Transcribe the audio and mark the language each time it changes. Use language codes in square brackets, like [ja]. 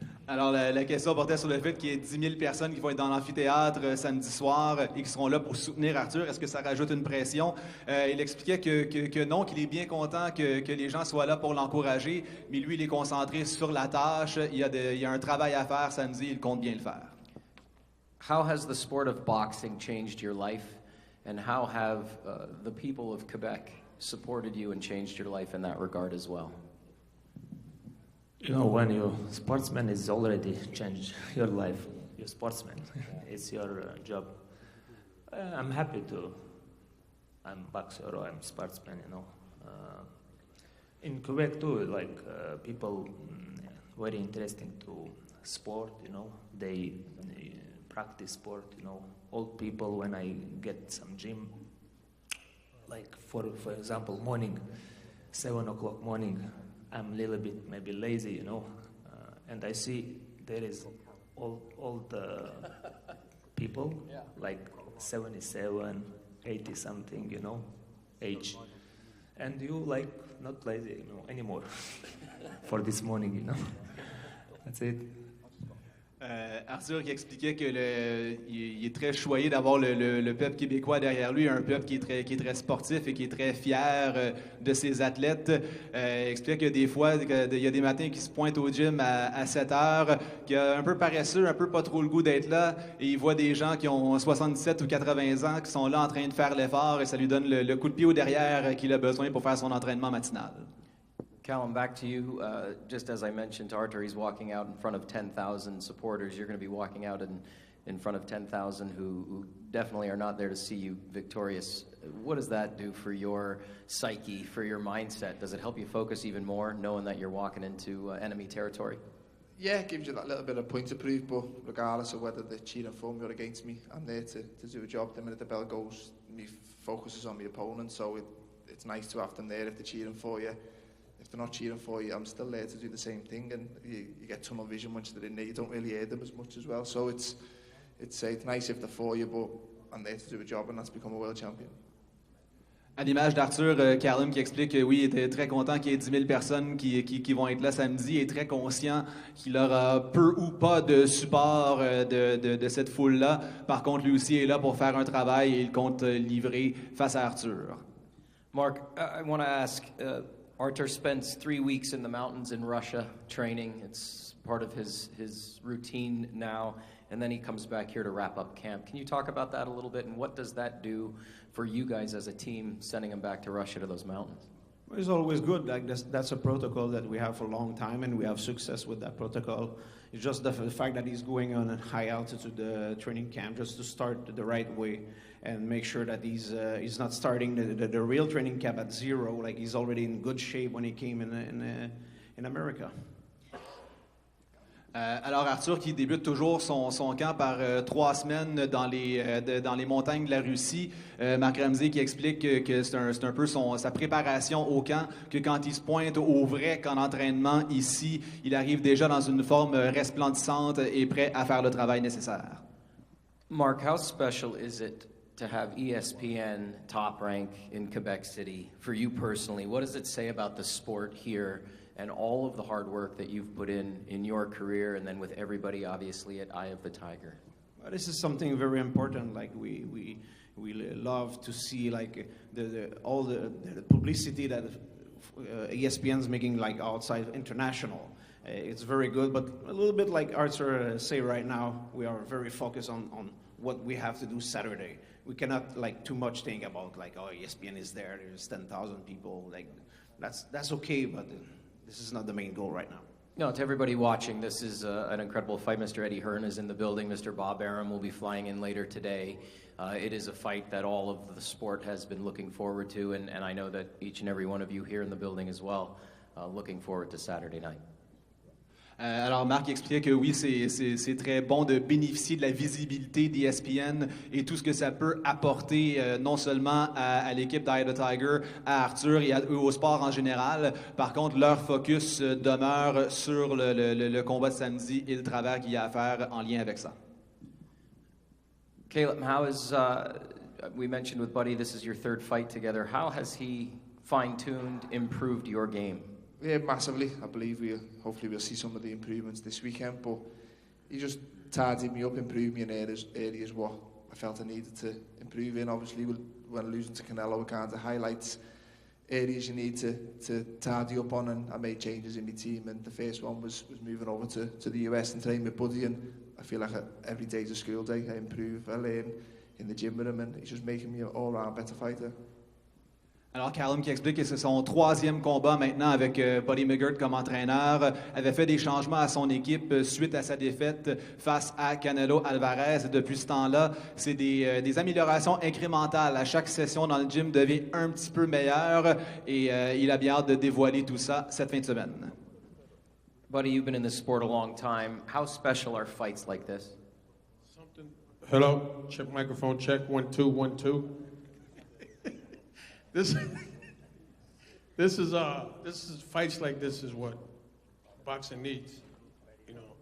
[fr] Alors, la question portait sur le fait qu'il y ait 10 000 personnes qui vont être dans l'amphithéâtre samedi soir et qui seront là pour soutenir Artur. Est-ce que ça rajoute une pression? Il expliquait que non, qu'il est bien content que les gens soient là pour l'encourager, mais lui, il est concentré sur la tâche. Il y a un travail à faire samedi, il compte bien le faire. [en] How has the sport of boxing changed your life, and how have the people of Quebec supported you and changed your life in that regard as well? You know, when you're sportsman, it's already changed your life. You're sportsman. It's your job. I'm happy I'm boxer or I'm sportsman, you know. In Quebec too, like people very interesting to sport, you know. They practice sport, you know. Old people, when I get some gym, like for example, morning, 7 o'clock morning, I'm a little bit maybe lazy, you know, and I see there is all the people like 77, 80 something, you know, age, and you like not lazy, you know, anymore for this morning, you know. That's it. [fr] Artur qui expliquait que il est très choyé d'avoir le peuple québécois derrière lui, un peuple qui est très sportif et qui est très fier de ses athlètes. Il expliquait que des fois, il y a des matins qui se pointent au gym à 7 heures, qui est un peu paresseux, un peu pas trop le goût d'être là, et il voit des gens qui ont 77 ou 80 ans qui sont là en train de faire l'effort et ça lui donne le coup de pied au derrière qu'il a besoin pour faire son entraînement matinal. [en] Callum, back to you. Just as I mentioned to Artur, he's walking out in front of 10,000 supporters. You're going to be walking out in front of 10,000 who definitely are not there to see you victorious. What does that do for your psyche, for your mindset? Does it help you focus even more, knowing that you're walking into enemy territory? Yeah, it gives you that little bit of point to prove, but regardless of whether they're cheering for me or against me, I'm there to do a job. The minute the bell goes, my focus is on my opponent, so it's nice to have them there if they're cheering for you. If they're not cheering for you, I'm still there to do the same thing, and you get tunnel vision once they're in there. You don't really hear them as much as well, so it's nice if they're for you, but I'm there to do a job, and that's become a world champion. [fr] À l'image d'Artur, Callum qui explique que oui, il était très content qu'il y ait 10 000 personnes qui vont être là samedi et très conscient qu'il aura peu ou pas de support de cette foule-là. Par contre, lui aussi est là pour faire un travail et il compte livrer face à Artur. [en] Mark, I want to ask, Artur spends 3 weeks in the mountains in Russia training. It's part of his routine now, and then he comes back here to wrap up camp. Can you talk about that a little bit, and what does that do for you guys as a team, sending him back to Russia to those mountains? Well, it's always good. Like that's a protocol that we have for a long time, and we have success with that protocol. It's just the fact that he's going on a high altitude training camp just to start the right way and make sure that he's not starting the real training camp at zero. Like he's already in good shape when he came in America. [fr] Alors Artur qui débute toujours son camp par 3 semaines dans les montagnes de la Russie. Marc Ramsey qui explique que c'est un peu sa préparation au camp, que quand il se pointe au vrai camp d'entraînement ici, il arrive déjà dans une forme resplendissante et prêt à faire le travail nécessaire. [en] Mark, how special is it to have ESPN top rank in Quebec City for you personally? What does it say about the sport here and all of the hard work that you've put in your career and then with everybody obviously at Eye of the Tiger? Well, this is something very important. Like we love to see like all the publicity that ESPN's making like outside international. It's very good, but a little bit like Artur say right now, we are very focused on what we have to do Saturday. We cannot like too much think about like, oh, ESPN is there. There's 10,000 people. Like that's okay, but this is not the main goal right now. No, to everybody watching, this is an incredible fight. Mr. Eddie Hearn is in the building. Mr. Bob Arum will be flying in later today. It is a fight that all of the sport has been looking forward to, and I know that each and every one of you here in the building as well, looking forward to Saturday night. [fr] Alors Marc expliquait que oui, c'est très bon de bénéficier de la visibilité d'ESPN et tout ce que ça peut apporter non seulement à l'équipe d'Eye of the Tiger, à Artur et au sport en général. Par contre, leur focus demeure sur le combat de samedi et le travail qu'il y a à faire en lien avec ça. [en] Caleb, how is, we mentioned with Buddy, this is your 3rd fight together. How has he fine-tuned, improved your game? Yeah, massively. I believe hopefully we'll see some of the improvements this weekend, but he just tidied me up, improved me in areas what I felt I needed to improve in. Obviously, when losing to Canelo, it kind of highlights areas you need to tidy up on, and I made changes in my team, and the first one was moving over to the US and training with Buddy, and I feel like every day's a school day. I improve, I learn in the gym with him, and he's just making me an all-round better fighter. [fr] Alors, Callum qui explique que c'est son 3e combat maintenant avec Buddy Migert comme entraîneur. Avait fait des changements à son équipe suite à sa défaite face à Canelo Alvarez. Et depuis ce temps-là, c'est des améliorations incrémentales. À chaque session dans le gym devient un petit peu meilleur et il a bien hâte de dévoiler tout ça cette fin de semaine. [en] Buddy, you've been in this sport a long time. How special are fights like this? Hello, check microphone, check, 1 2 1 2. This is fights like this is what boxing needs, you know.